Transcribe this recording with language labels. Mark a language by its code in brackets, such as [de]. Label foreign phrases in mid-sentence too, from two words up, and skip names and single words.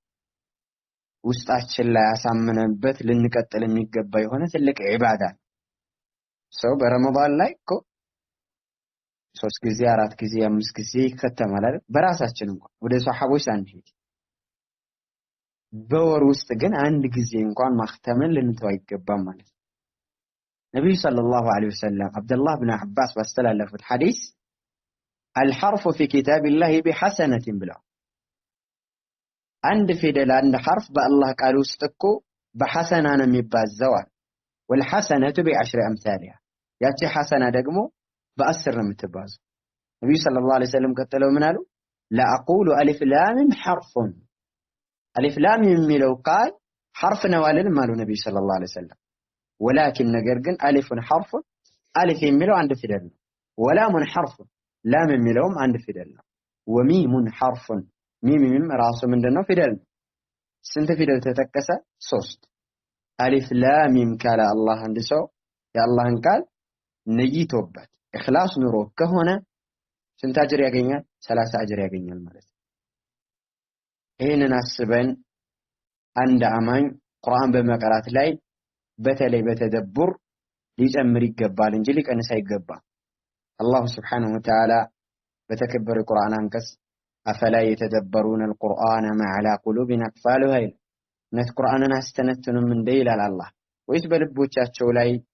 [am] ውስጣችን ላይ አሳምነንበት ልንቀጥል የሚገባ የሆነ ትልቅ ዒባዳ ሰው በረመዳን ላይ እኮ 3 ጊዜ 4 ጊዜ 5 ጊዜ ይከተማል አይደል? በራሳችን እንኳን ወደ ሱሐቦች አንሄድ በወር ውስጥ ግን አንድ ጊዜ እንኳን ማክተምን ልንተው አይገባም ማለት ነው። ነብዩ [ar] صلى الله عليه وسلم [am] አብዱላህ ብን አባስ ባስተላለፉት ሐዲስ [ar] الحرف في كتاب الله بحسنة [am] ብለው አንድ ፊደል አንድ ሐርፍ በአላህ ቃል ውስጥ እኮ በሐሰና ነው የሚባዛው። [ar] والحسنة بعشر أمثالها [am] ያቺ ሐሰና ደግሞ በ10 ነው የምትባዘው። ነብዩ [ar] صلى الله عليه وسلم [am] ቀጥለው ምን አሉ? [ar] لا أقول ألف لام حرف ألف لام [am] የሚለው ቃል ሐርፍ ነው አልልም አሉ ነብዩ [ar] صلى الله عليه وسلم። [am] ولكن ነገር ግን [ar] ألف حرف ألف [am] የሚለው አንድ ፊደል ነው። [ar] ولام حرف [am] ላም የሚለውም አንድ ፊደል ነው። [ar] وميم حرف [am] ሚም ራሱ ምንድነው ፊደል ነው። ስንት ፊደል ተጠቀሰ? 3 [ar] ألف لام [am] ካለ አላህ አንድ ሰው የአላህን ቃል ነይቶበት ኢኽላስ ኑሮ ከሆነ ስንት አጅር ያገኛል? 30 አጅር ያገኛል ማለት ነው። ይህንን አስበን አንድ አማኝ ቁርአን በመቅራት ላይ በተለይ በተደቡር ሊጨምር ይገባል እንጂ ሊቀንስ አይገባም። [ar] الله سبحانه وتعالى [am] በተከበረ ቁርአን አንቀጽ [ar] أفلا يتدبرون القرآن أم على قلوب أقفالها [am] ይላል። እውነት ቁርአንን አስተነትኑም እንደ ይላል አላህ ወይስ በልቦቻቸው ላይ